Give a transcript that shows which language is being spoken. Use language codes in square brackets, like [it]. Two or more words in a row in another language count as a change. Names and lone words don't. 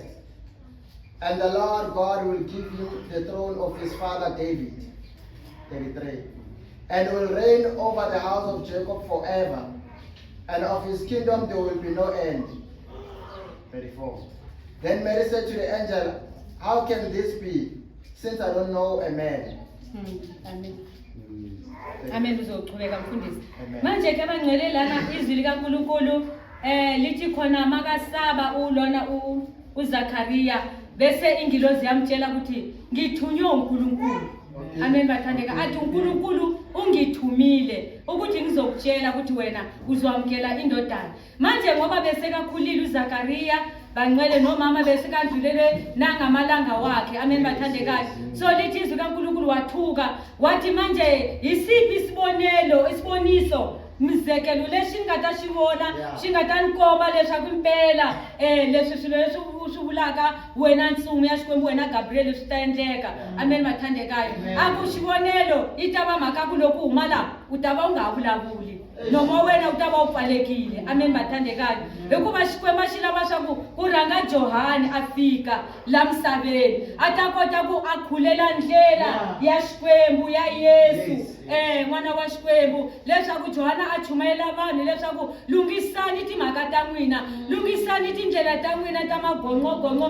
[en] And the Lord God will give him the throne of his father David. 33. And will reign over the house of Jacob forever. And of his kingdom there will be no end. 34. Then Mary said to the angel, "How can this be, since I don't know a man?" [zu] Amen. Amen uzoqhubeka mfundisi. Amen. Manje ke bangcwele lana izwi likaNkulunkulu lithi khona makasaba ulona uZakhariya bese ingilozi yamtshela ukuthi ngithunywe uNkulunkulu. Amen bathandeka athi uNkulunkulu ungithumile ukuthi ngizokutshela ukuthi wena uzwamkela indodana. Manje ngoba bese kakhulile uZakhariya bangcwele nomama bese kadlulele nangamalanga wakhe amen bathandekayo so lithi izwi kaNkulunkulu wathuka wathi manje isiphi isiboniso mzekelo lexi nga ta xivona xi nga ta nkomba leswaku impela leswi swilo leswi swi vulaka wena ntsumi ya Xikwembu wena Gabriel swi ta endleka amen bathandekayo a ku xivonelo yi ta va mhaka ku loko huma la u ta va u nga vulavuli nomo wena u ta va u pfalekile amen bathandekayo hikuva Xikwembu xi lava swa ku rhanga Johani a fika la misaveni a ta kota ku a khulela ndlela ya Xikwembu ya Yesu n'wana wa Xikwembu leswaku Johana a chumayela vanhu leswaku lungisani timhaka ta n'wina lungisani tindlela ta n'wina ta magonqogonqo